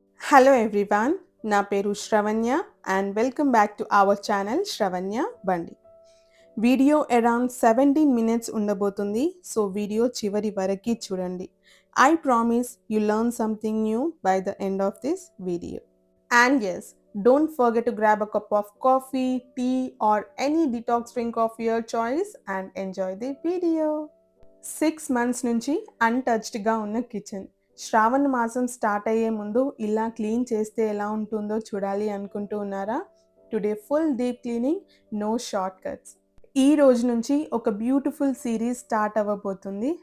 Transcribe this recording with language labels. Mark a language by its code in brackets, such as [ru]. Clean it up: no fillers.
[en] Hello everyone, [te] నా పేరు [en] Shravanya and welcome back to our channel Shravanya Bandi. [te] వీడియో అరౌండ్ 17 minutes ఉండబోతుంది, సో వీడియో చివరి వరకు చూడండి. [en] I promise you learn something new by the end of this video. And yes, don't forget to grab a cup of coffee, tea or any detox drink of your choice and enjoy the video. [te] 6 months నుంచి అన్‌టచ్డ్‌గా ఉన్న kitchen. శ్రావణ మాసం start అయ్యే ముందు ఇలా clean చేస్తే ఎలా ఉంటుందో చూడాలి అనుకుంటూ ఉన్నారా? Today full deep cleaning, no short cuts. ఈ రోజు నుంచి ఒక బ్యూటిఫుల్ సిరీస్ స్టార్ట్ అవ్వబోతుంది.